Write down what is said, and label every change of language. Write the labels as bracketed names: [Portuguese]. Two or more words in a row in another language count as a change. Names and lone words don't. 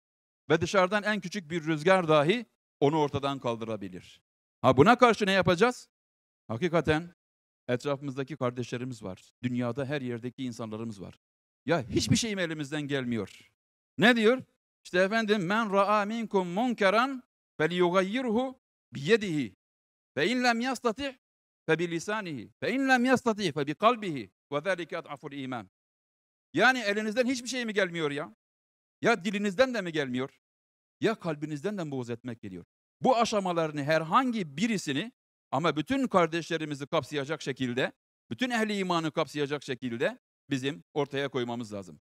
[Turkish] Ve dışarıdan en küçük bir rüzgar dahi onu ortadan kaldırabilir. Ha buna karşı ne yapacağız? Hakikaten etrafımızdaki kardeşlerimiz var. Dünyada her yerdeki insanlarımız var. Ya hiçbir şeyim elimizden gelmiyor. Ne diyor? İşte efendim [Arabic] من رأى منكم منكرا فليغيره بيده فإن لم يستطع فبلسانه فإن لم يستطع فبقلبه وذلك أضعف الإيمان. [Turkish] Yani elinizden hiçbir şey mi gelmiyor ya? Ya dilinizden de mi gelmiyor? Ya kalbinizden de mi buğz etmek geliyor? Bu aşamalarını herhangi birisini ama bütün kardeşlerimizi kapsayacak şekilde, bütün ehli imanı kapsayacak şekilde bizim ortaya koymamız lazım.